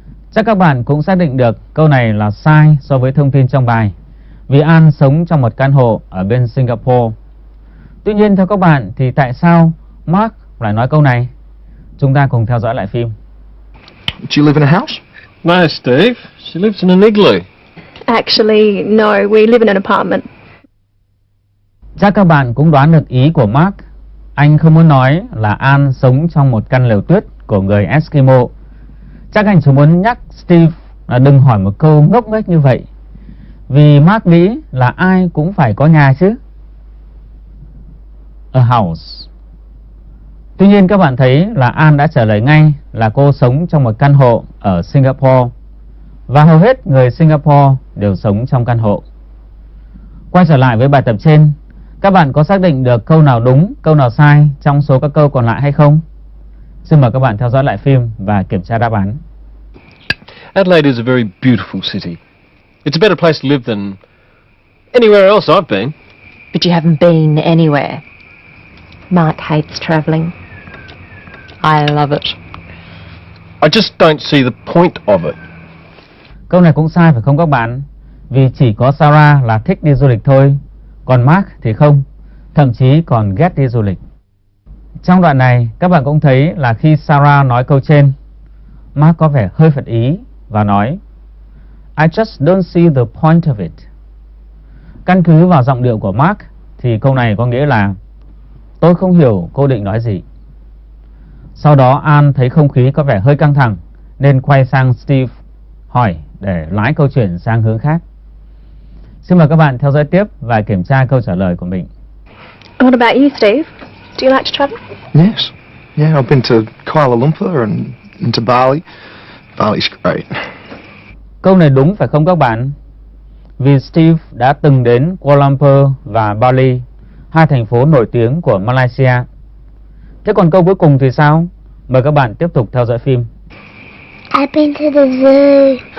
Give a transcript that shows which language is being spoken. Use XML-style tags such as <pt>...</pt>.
<vi>Chắc các bạn cũng xác định được câu này là sai so với thông tin trong bài, vì Anne sống trong một căn hộ ở bên Singapore. Tuy nhiên theo các bạn thì tại sao Mark lại nói câu này? Chúng ta cùng theo dõi lại phim.</vi> <en>Do you live in a house? No, Steve. She lives in an igloo. Actually, no, we live in an apartment.</en> <vi>Chắc các bạn cũng đoán được ý của Mark. Anh không muốn nói là Anne sống trong một căn lều tuyết của người Eskimo. Chắc anh chỉ muốn nhắc Steve là đừng hỏi một câu ngốc nghếch như vậy, vì Mark nghĩ là ai cũng phải có nhà chứ.</vi> <en>A house.</en> <vi>Tuy nhiên các bạn thấy là Anne đã trả lời ngay là cô sống trong một căn hộ ở Singapore, và hầu hết người Singapore đều sống trong căn hộ. Quay trở lại với bài tập trên, các bạn có xác định được câu nào đúng, câu nào sai trong số các câu còn lại hay không? Xin mời các bạn theo dõi lại phim và kiểm tra đáp án.</vi> <en>Adelaide is a very beautiful city. It's a better place to live than anywhere else I've been. But you haven't been anywhere. Mark hates travelling. I love it. I just don't see the point of it.</en> <vi>Câu này cũng sai phải không các bạn? Vì chỉ có Sarah là thích đi du lịch thôi, còn Mark thì không, thậm chí còn ghét đi du lịch. Trong đoạn này các bạn cũng thấy là khi Sarah nói câu trên, Mark có vẻ hơi phật ý và nói</vi> <en>I just don't see the point of it.</en> <vi>Căn cứ vào giọng điệu của Mark thì câu này có nghĩa là tôi không hiểu cô định nói gì. Sau đó Anne thấy không khí có vẻ hơi căng thẳng nên quay sang Steve hỏi để lái câu chuyện sang hướng khác. Xin mời các bạn theo dõi tiếp và kiểm tra câu trả lời của mình.</vi> <en>What about you, Steve? Do you like to travel? Yes. Yeah, I've been to Kuala Lumpur and to Bali. Bali's great.</en> <vi>Câu này đúng phải không các bạn? Vì Steve đã từng đến Kuala Lumpur và Bali, hai thành phố nổi tiếng của Malaysia. Thế còn câu cuối cùng thì sao? Mời các bạn tiếp tục theo dõi phim.</vi> <en>I've been to the zoo.</en>